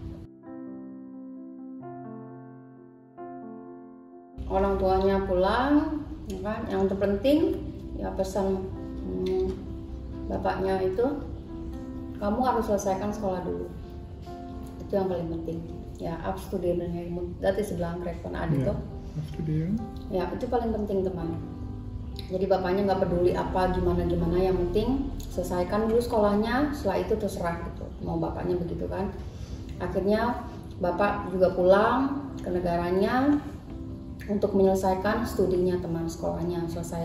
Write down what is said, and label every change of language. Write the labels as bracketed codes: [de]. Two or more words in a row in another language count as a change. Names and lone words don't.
[id] Orang tuanya pulang ya kan, yang terpenting ya pesan bapaknya itu, kamu harus selesaikan sekolah dulu, itu yang paling penting ya. [nl] Afstuderen moet, dat is belangrijk van Adito. [id] Ya itu paling penting teman. Jadi bapaknya nggak peduli apa gimana, yang penting selesaikan dulu sekolahnya, setelah itu terserah gitu, mau bapaknya begitu kan. Akhirnya bapak juga pulang ke negaranya untuk menyelesaikan studinya teman, sekolahnya selesai.